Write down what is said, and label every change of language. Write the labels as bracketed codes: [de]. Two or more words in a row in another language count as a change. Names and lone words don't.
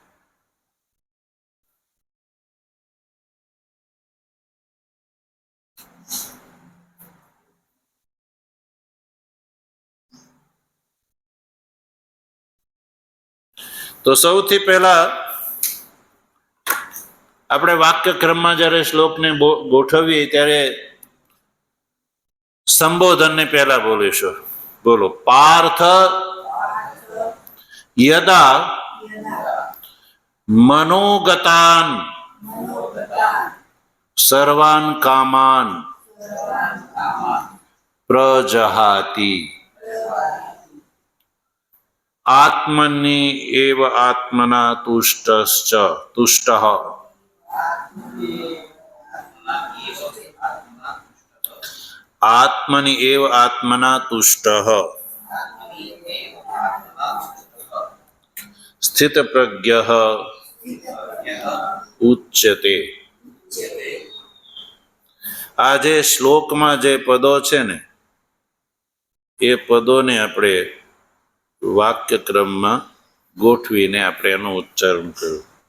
[gu] તો સૌથી પહેલા આપણે વાક્ય ક્રમમાં જ્યારે શ્લોકને ગોઠવીએ ત્યારે સંબોધનને પહેલા બોલીશું. [sa] બોલો. પાર્થ યદા મનોગતાન સર્વાન કામાન પ્રજહાતિ આત્મની એવ આત્મના તુષ્ટઃ આત્મની એવ આત્મના તુષ્ટઃ સ્થિતપ્રજ્ઞઃ ઉચ્યતે. [gu] આ જે શ્લોકમાં જે પદો છે ને એ પદોને આપણે વાક્ય ક્રમમાં ગોઠવીને આપણે એનું ઉચ્ચારણ કર્યું.